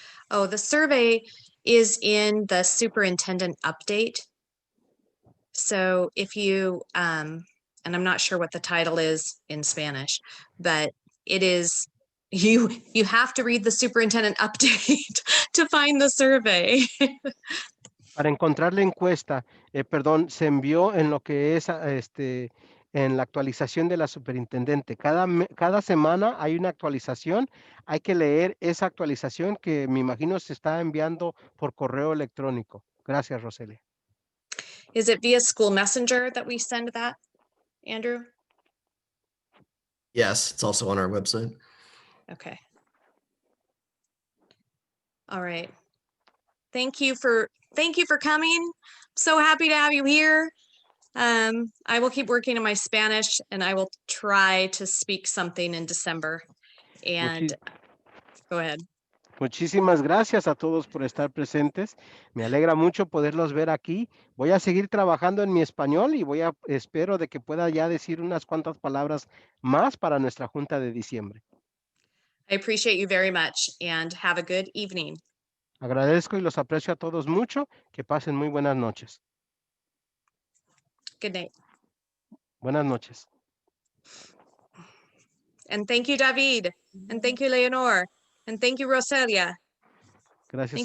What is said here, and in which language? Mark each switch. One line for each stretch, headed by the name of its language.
English: Oh, the survey is in the superintendent update. So if you, and I'm not sure what the title is in Spanish, but it is, you have to read the superintendent update to find the survey.
Spanish: Para encontrar la encuesta, perdón, se envió en lo que es en la actualización de la superintendente. Cada semana hay una actualización. Hay que leer esa actualización que me imagino se está enviando por correo electrónico. Gracias, Roselia.
English: Is it via school messenger that we send that, Andrew? Yes, it's also on our website. Okay. All right. Thank you for coming. So happy to have you here. I will keep working on my Spanish and I will try to speak something in December. And go ahead.
Spanish: Muchísimas gracias a todos por estar presentes. Me alegra mucho poderlos ver aquí. Voy a seguir trabajando en mi español y espero de que pueda ya decir unas cuantas palabras más para nuestra junta de diciembre.
English: I appreciate you very much and have a good evening.
Spanish: Agradezco y los aprecio a todos mucho. Que pasen muy buenas noches.
English: Good night.
Spanish: Buenas noches.
English: And thank you, David. And thank you, Leonor. And thank you, Roselia.
Spanish: Gracias